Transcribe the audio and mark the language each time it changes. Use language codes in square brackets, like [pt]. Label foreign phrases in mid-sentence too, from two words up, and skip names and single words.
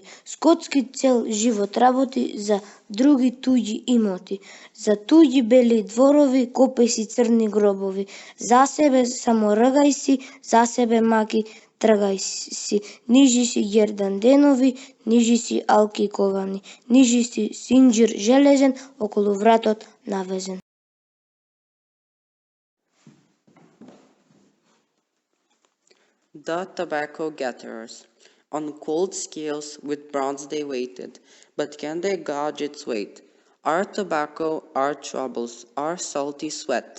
[mk] Скотски цел живот работи за други туѓи имоти, за туѓи бели дворови, копај си црни гробови. За себе само ргај си, за себе маки тргај си. Нижи си ѓердан денови, нижи си алки ковани, нижи си синџир железен околу вратот навезен. [en] The tobacco gatherers. On cold scales with bronze they waited, but can they gauge its weight? Our tobacco, our troubles, our salty sweat.